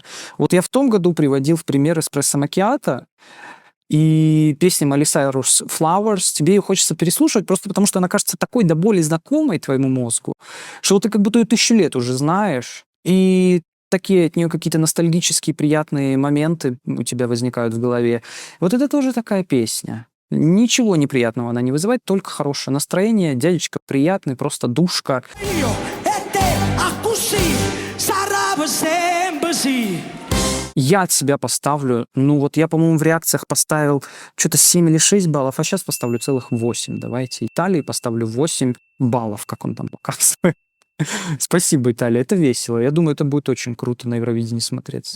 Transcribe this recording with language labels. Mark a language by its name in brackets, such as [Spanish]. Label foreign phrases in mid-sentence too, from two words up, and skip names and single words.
[Russian] Вот я в том году приводил в пример «Эспрессо Макиато», и песня Майли Сайрус «Flowers», тебе ее хочется переслушивать просто потому, что она кажется такой до боли знакомой твоему мозгу, что вот ты как будто ее 1000 лет уже знаешь, и такие от нее какие-то ностальгические приятные моменты у тебя возникают в голове. Вот это тоже такая песня. Ничего неприятного она не вызывает, только хорошее настроение. Дядечка приятный, просто душка. [Italian] Io e te a così sarà sempre sì. [Russian] Я от себя поставлю, ну вот я, по-моему, в реакциях поставил что-то 7 или 6 баллов, а сейчас поставлю целых 8. Давайте Италии поставлю 8 баллов, как он там показывает. Спасибо, Италия, это весело. Я думаю, это будет очень круто на Евровидении смотреться.